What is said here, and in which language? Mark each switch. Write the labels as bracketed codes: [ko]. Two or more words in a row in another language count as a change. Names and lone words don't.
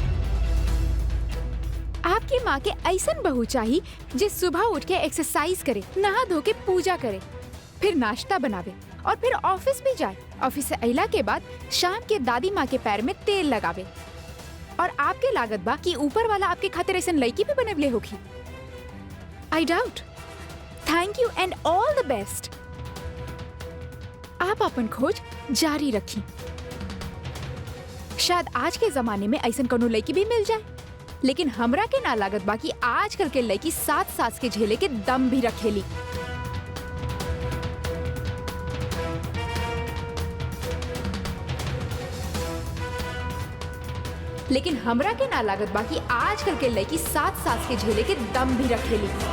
[bho] आपकी माँ के ऐसन बहू चाहिए जे सुबह उठ के एक्सरसाइज करे, नहा धो के पूजा करे, फिर नाश्ता बनावे और फिर ऑफिस भी जाए। ऑफिस से अइला के बाद शाम के दादी माँ के पैर में तेल लगावे। और आपके लागत बा कि ऊपर वाला आपके खातिर ऐसन लड़की भी बनवले होगी। [en] I doubt. Thank you and all the best. [bho] आप अपन खोज जारी रखी, शायद आज के जमाने में ऐसन कोनो लड़की भी मिल जाए, लेकिन हमरा के ना लागत बा कि आजकल के लड़की 7 सास के झेले के दम भी रखेली। लेकिन हमरा के ना लागत बा कि आजकल के लड़की 7 सास के झेले के दम भी रखेली।